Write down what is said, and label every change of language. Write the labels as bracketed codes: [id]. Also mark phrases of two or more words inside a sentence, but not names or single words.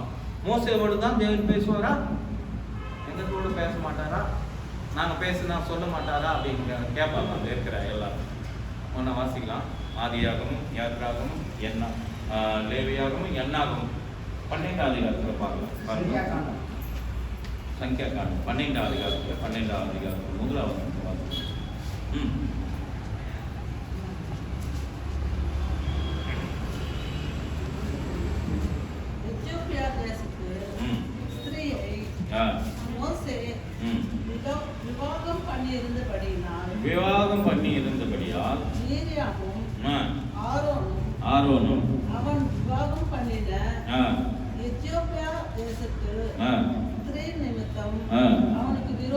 [ta] மோசையோடு தான் தேவன் பேசுவாரா, எங்கள் கூட பேச மாட்டாரா, நாங்கள் பேசுனா சொல்ல மாட்டாரா அப்படின்னு கேட்பாங்க. அங்கே இருக்கிற எல்லாரும் ஒன்றா வாசிக்கலாம். ஆதியாகவும் யாத்ராகவும் லேவியாகவும் எண்ணாகவும் 12ஆம் அதிகாரத்தில் பார்க்கலாம். [te] సంఖ్యాకాండం 12వ అధికారం మొదలవ [ta] எத்தியோப்பியா தேசத்து ஸ்திரீயை மோசே விவாகம் பண்ணியிருந்தபடியால் மீரியாமும் ஆரோனும் அவன் விவாகம் பண்ணின எத்தியோப்பியா தேசத்து ஸ்திரீ நிமித்தம் அவனுக்கு